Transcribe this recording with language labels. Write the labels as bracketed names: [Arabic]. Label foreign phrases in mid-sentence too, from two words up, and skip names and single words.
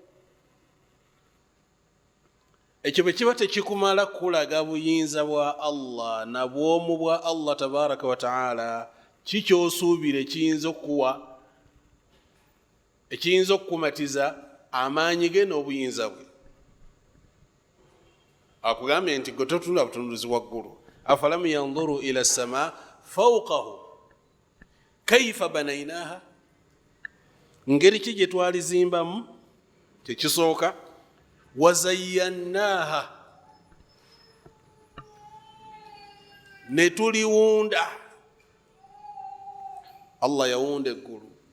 [Ganda] Ekyo bwe kiba tekikumala kulaga buyinza bwa Allah na bwomu bwa Allah [Arabic] تبارک وتعالى, [Ganda] kikyosuubira ekiyinza okukumatiza amaanyi ge n'obuyinza bwe. Akugambye nti gwe totunula butunulizi waggulu. [Arabic] أفلم ينظر إلى السماء فوقه كيف بنيناها, [Ganda] ngeri ki gye twalizimbamu. Tekisooka wazayyannaha, ne tuliwunda. Allah yawunda eggulu.